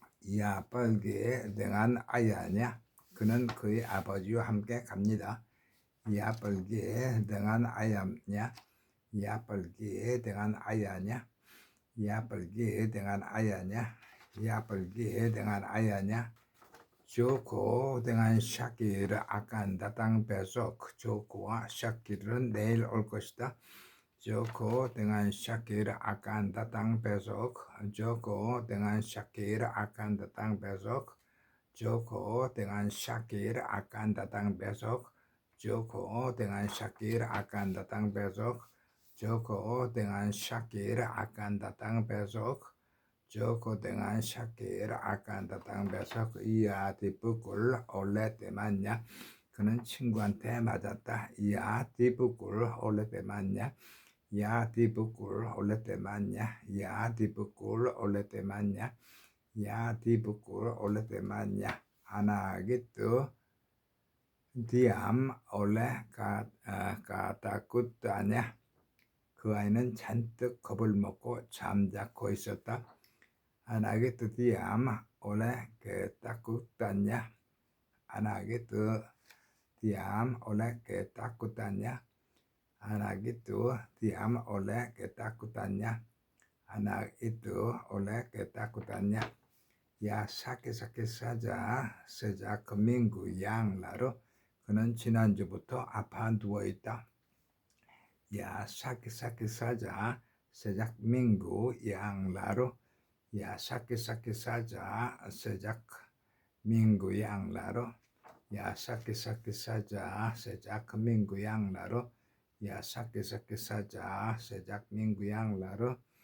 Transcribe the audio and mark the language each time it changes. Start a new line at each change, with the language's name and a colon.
Indonesian: Ia pergi dengan ayahnya.
Korean: 그는 그의 아버지와 함께 갑니다.
Indonesian: ia pergi dengan ayahnya. ia pergi dengan ayahnya. ia pergi dengan ayahnya. ia pergi dengan ayahnya. Joko dengan Shakir akan datang besok.
Korean: Joko와 Shakir은 내일 올 것이다.
Indonesian: Joko dengan Shakir akan datang besok. Joko dengan Shakir akan datang besok. Joko dengan Shakir akan datang besok. Joko dengan Shakir akan datang besok. Joko dengan Shakir akan datang besok. Joko dengan Shakir akan datang besok. Ia dipukul oleh temannya.
Korean: 그는 친구한테 맞았다.
Indonesian: ia dipukul oleh temannya. ia dipukul oleh temannya. ia dipukul oleh temannya. ia dipukul oleh temannya. Anak itu diam oleh ketakutannya.
Korean: 그 아이는 잔뜩 겁을 먹고 잠자코 있었다.
Indonesian: anak itu diam oleh ketakutannya. anak itu diam oleh ketakutannya. anak itu diam oleh ketakutannya. anak itu oleh ketakutannya. Ya sakit-sakit saja sejak minggu yang lalu.
Korean: 그는 지난주부터 아파 누워있다.
Indonesian: Ya sakit-sakit saja sejak minggu yang lalu. Ya sakit-sakit saja sejak minggu yang lalu. Ya sakit-sakit saja sejak minggu yang lalu. Ya sakit-sakit saja sejak minggu yang lalu.